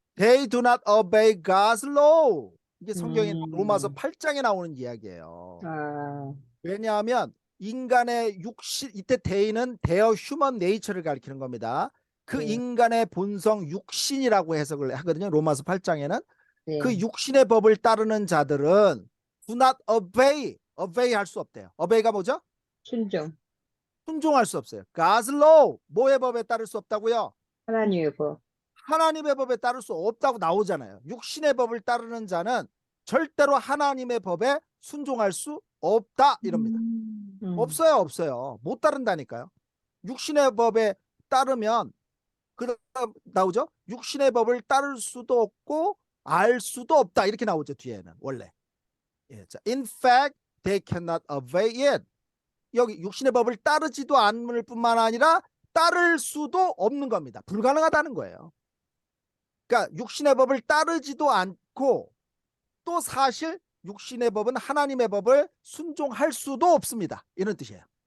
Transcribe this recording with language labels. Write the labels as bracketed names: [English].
[English] They do not obey God's law. [Korean] 이게 성경의 로마서 8장에 나오는 이야기예요. 아, 왜냐하면 인간의 육신 이때 they는 their human nature 를 가리키는 겁니다. 그 네. 인간의 본성 육신이라고 해석을 하거든요. 로마서 8장에는 네. 그 육신의 법을 따르는 자들은 do not obey 할 수 없대요. obey가 뭐죠? 순종. 순종할 수 없어요. God's law 뭐의 법에 따를 수 없다고요? 하나님의 법. 하나님의 법에 따를 수 없다고 나오잖아요. 육신의 법을 따르는 자는 절대로 하나님의 법에 순종할 수 없다 이럽니다. 없어요, 없어요. 못 따른다니까요. 육신의 법에 따르면 그다음 나오죠. 육신의 법을 따를 수도 없고 알 수도 없다 이렇게 나오죠. 뒤에는 원래. [English] 예, 자, in fact, they cannot obey it. [Korean] 여기 육신의 법을 따르지도 않을 뿐만 아니라 따를 수도 없는 겁니다. 불가능하다는 거예요. 그러니까 육신의 법을 따르지도 않고 또 사실 육신의 법은 하나님의 법을 순종할 수도 없습니다. 이런 뜻이에요.